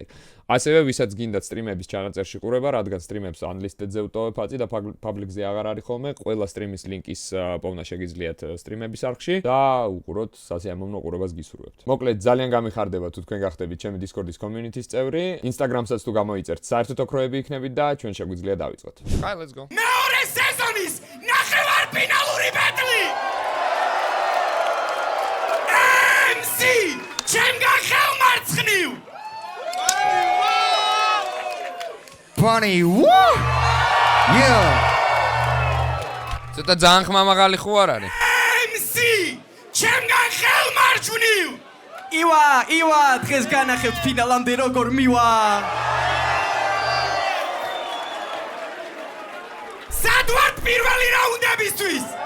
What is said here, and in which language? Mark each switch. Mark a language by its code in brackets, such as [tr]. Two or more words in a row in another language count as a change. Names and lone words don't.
[ka] ასევე ვისაც გინდათ სტრიმების ჩანაწერში ყურება, რადგან სტრიმებს unlisted-ზე ვტოვებ აწი და public-ზე აღარ არის ხოლმე, ყველა სტრიმის ლინკის პოვნა შეგიძლიათ სტრიმების არხში და უყუროთ სასიამოვნო ყურებას გისურვებთ. მოკლედ, ძალიან გამიხარდება თუ თქვენ გახდებით ჩემი Discord-ის community-ის წევრი. Instagram-საც თუ გამოიწერთ, საერთოდ ოქროები იქნებით და ჩვენ შეგვიძლია დავიწყოთ. [en] Hi, let's go. [ka] მეორე სეზონის ნახევარფინალური ბეტლი! ჩემგან ხელმარცხნივ! [en] Bunny, woo! Yeah! [ka] ცოტა ძალიან ხმამაღალი ხო არ არის? MC! ჩემგან ხელმარჯვნივ! ივა, დღეს განახებთ ფინალამდე როგორ მივა! სად ვართ პირველი რაუნდებისთვის?